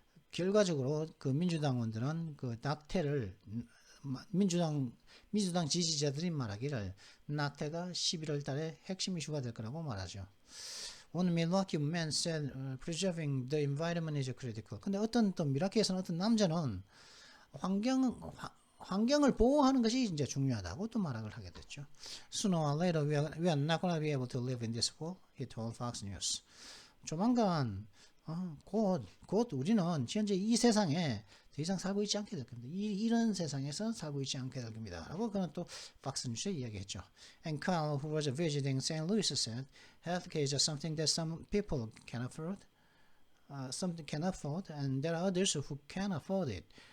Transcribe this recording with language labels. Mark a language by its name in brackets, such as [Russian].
[Korean] 결과적으로 민주당원들은 낙태를 민주당 지지자들이 말하기를 낙태가 11월달에 핵심 이슈가 될 거라고 말하죠. [English] One Milwaukee man said preserving the environment is critical. [Korean] 근데 또 밀워키에서는 어떤 남자는 환경을 보호하는 것이 이제 중요하다고 또 말을 하게 됐죠. [English] Sooner or later we are not going to be able to live in this world, he told Fox News. [Korean] 조만간 곧 우리는 현재 이 세상에 더 이상 살고 있지 않게 될 겁니다. 이런 세상에서 살고 있지 않게 될 겁니다. 라고 그는 또 팍스뉴스에 이야기했죠. [English] And Carl, who was visiting St. Louis, said, healthcare is something that some people can afford, and there are others who can afford it.